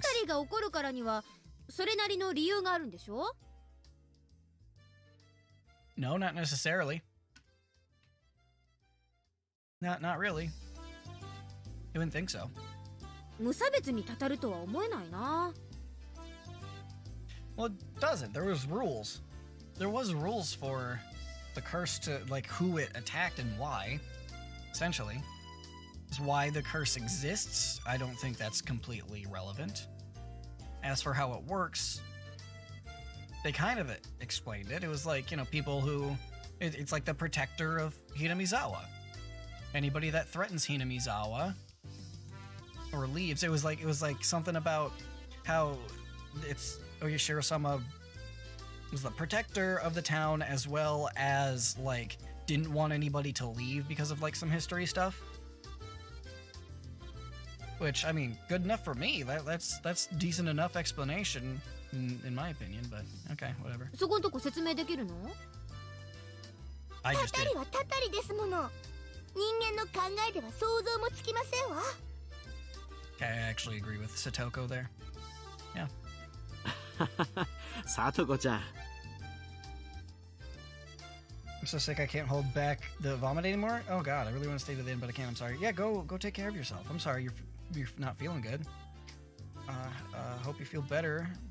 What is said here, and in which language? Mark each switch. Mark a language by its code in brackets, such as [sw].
[ja] タリが怒るからにはそれなりの理由があるんでしょ？ [en] No, not necessarily. Not really. You wouldn't think so. [ja] 無差別にたたるとは思えないな。 [en] Well, it doesn't. There was rules. There was rules for the curse to, like, who it attacked and why, essentially. It's why the curse exists. I don't think that's completely relevant. As for how it works, they kind of explained it. It was like, people who... It's like the protector of Hinamizawa. Anybody that threatens Hinamizawa or leaves, it was like something about how it's Oyashiro-sama was the protector of the town, as well as like didn't want anybody to leave because of like some history stuff. Which, I mean, good enough for me. That's decent enough explanation in my opinion, but okay, whatever. [ja] そこんとこ説明できるの？ [en] I [ja] タ [en] just [ja] タ [en] did. [ja] リはタタリですもの。人間の考えでは想像もつきませんわ。 [en] Okay, I actually agree with Satoko there. Yeah. [ja] さとこちゃん [en] I'm so sick I can't hold back the vomit anymore. Oh god, I really want to stay to the end, but I can't. I'm sorry. Yeah, go take care of yourself. I'm sorry you're not feeling good. Hope you feel better.